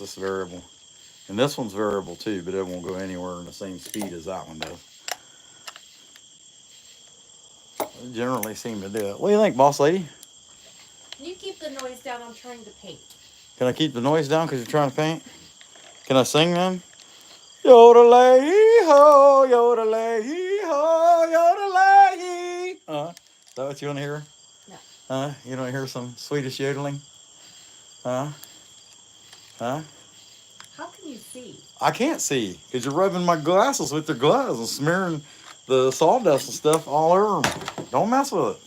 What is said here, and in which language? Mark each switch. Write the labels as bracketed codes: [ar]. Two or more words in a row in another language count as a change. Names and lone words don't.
[en] This variable, and this one's variable too, but it won't go anywhere in the same speed as that one does. They generally seem to do it. What do you think, boss lady? Can you keep the noise down? I'm trying to paint. Can I keep the noise down because you're trying to paint? Can I sing then? Yodelay-hee-ho, yodelay-hee-ho, yodelay-hee. Is that what you want to hear? No. You don't hear some Swedish yodeling? Huh? How can you see? I can't see because you're rubbing my glasses with your gloves and smearing the sawdust and stuff all over them. Don't mess with it.